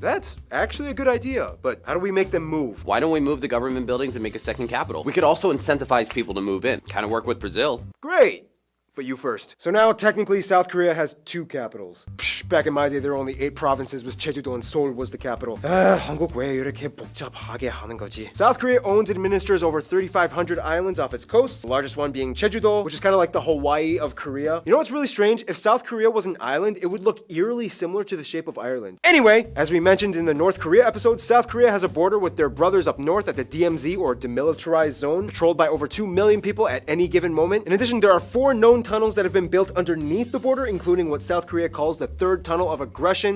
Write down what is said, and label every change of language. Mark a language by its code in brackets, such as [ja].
[en] That's actually a good idea, but how do we make them move? Why don't we move the government buildings and make a second capital? We could also incentivize people to move in. Kind of work with Brazil. Great! But you first. So now, technically, South Korea has 2 capitals. Back in my day, there were only 8 provinces, with Jeju-do and Seoul was the capital. [ko] 한국 왜 이렇게 복잡하게 하는 거지? [en] South Korea owns and administers over 3,500 islands off its coast, the largest one being Jeju-do, which is kind of like the Hawaii of Korea. You know what's really strange? If South Korea was an island, it would look eerily similar to the shape of Ireland. Anyway, as we mentioned in the North Korea episode, South Korea has a border with their brothers up north at the DMZ, or Demilitarized Zone, patrolled by over 2 million people at any given moment. In addition, there are 4 known tunnels that have been built underneath the border, including what South Korea calls the third tunnel of aggression.